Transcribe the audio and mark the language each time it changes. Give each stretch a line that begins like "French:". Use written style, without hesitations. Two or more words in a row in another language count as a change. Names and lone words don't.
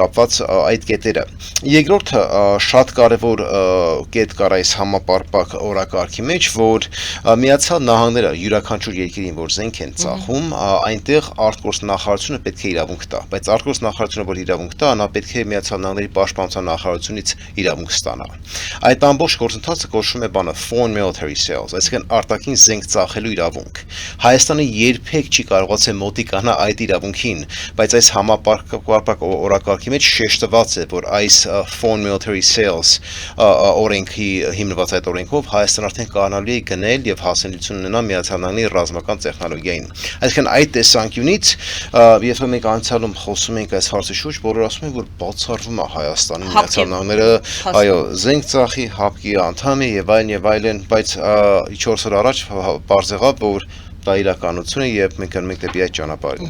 Armenian: կապված այդ կետերը։ Երկրորդը շատ կարեւոր կետ կար այս համապարփակ օրակարգի մեջ, որ Միացյալ Նահանգները յուրաքանչյուր երկրին, որ զենք են ծախում, այնտեղ արտգործնախարարությունը պետք է իրավունք տա, բայց արտգործնախարարությունը որ իրավունք տա, նա պետք է Միացյալ Նահանգների պաշտպանության նախարարությունից իրավունք ստանա։ Այդ ամբողջ գործընթացը կոչվում է
English: foreign military sales,
Armenian: այսինքն արտաքին զենք ծախելու իրավունք։ Հայաստանը երբեք չի կարողացել մոտիկանա այդ իրավունքին, բայց այս համապարփակ օրակարգի մեջ շեշտված է, որ այս
English: foreign military sales
Armenian: օրենքի հիմնված այդ օրենքով Հայաստան արդեն կարողանալու է գնել եւ հասանելիություն ունենա Միացյալ Նահանգների ռազմական տեխնոլոգիային։ Այսինքն այդ տեսանկյունից, եթե մենք անցյալում խոսում ենք այս հարցի շուրջ, բոլորը ասում են, որ բացառվում է Հայաստանի Միացյալ Նահանգները, այո, զենք ծախի, ՀԱՊԿ-ի անդամ է եւ այլն, բայց 4 օր առաջ բարձ եղավ, որ դա իրականություն է եւ մենք գնում ենք դեպի այդ ճանապարհը։